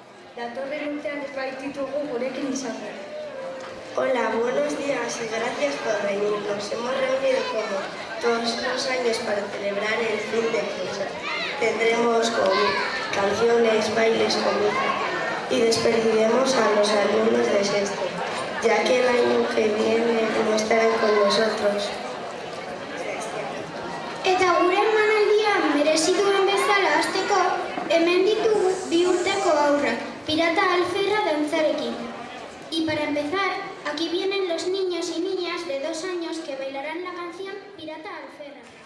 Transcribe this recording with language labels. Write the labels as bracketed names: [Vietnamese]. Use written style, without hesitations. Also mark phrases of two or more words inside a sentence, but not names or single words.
[Basque] Datorren urtean ez baititugu gurekin izango. [Spanish] Hola, buenos días y gracias por venir. Nos hemos reunido como todos los años para celebrar el fin de curso. Tendremos canciones, bailes, comida y despediremos a los alumnos de sexto, ya que el año que viene no estarán con nosotros. [Basque] Eta gure emanaldia merezi duen bezala hasteko, hemen ditugu 2 urteko haurrak, Pirata Alferra dantzarekin. [Spanish] Y para empezar, aquí vienen los niños y niñas de 2 años que bailarán la canción Pirata Alferra.